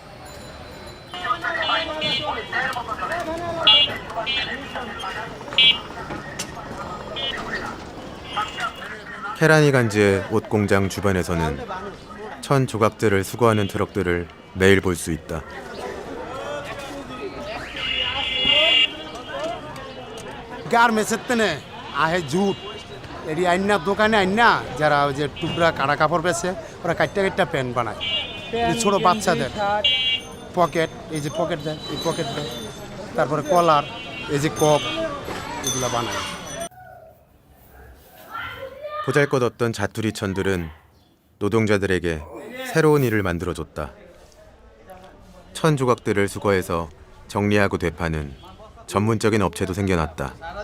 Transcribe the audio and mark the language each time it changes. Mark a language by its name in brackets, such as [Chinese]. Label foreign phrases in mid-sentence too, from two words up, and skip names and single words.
[Korean] 케라니간지의 옷 공장 주변에서는 천 조각들을 수거하는 트럭들을 매일 볼 수 있다. [Bangla] গার্মেন্টসের আহে জুট এটি আইনা দোকানে আইনা যারা ওই যে টুকরা কাটা কাপড় বেছে ওরা কাটটা কাটটা প্যান্ট বানায় ছোটো বাচ্চাদের পকেট এই যে পকেট দেয় এই পকেট দেয় তারপরে কলার এই যে কপ এগুলো বানায় [Korean] 보잘것없던 자투리천들은 노동자들에게 새로운 일을 만들어줬다. 천 조각들을 수거해서 정리하고 되파는 전문적인 업체도 생겨났다.